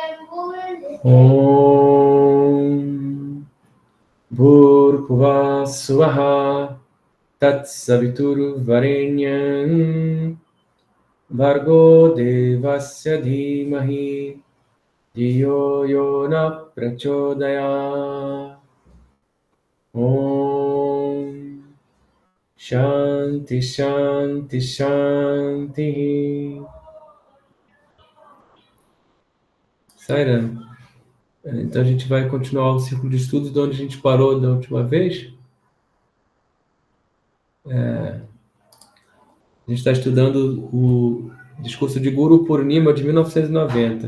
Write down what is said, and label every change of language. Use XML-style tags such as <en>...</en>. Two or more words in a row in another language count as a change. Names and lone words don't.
<sa>Om Bhurbhuva Swaha Tatsaviturvarenyam Bhargo Devasya Dhimahi Dhiyo Yona Prachodaya. Om Shanti Shanti Shanti.</sa> <pt>Saira, então a gente vai continuar o ciclo de estudos de onde a gente parou da última vez. A gente está estudando o discurso de Guru Purnima de 1990.</pt>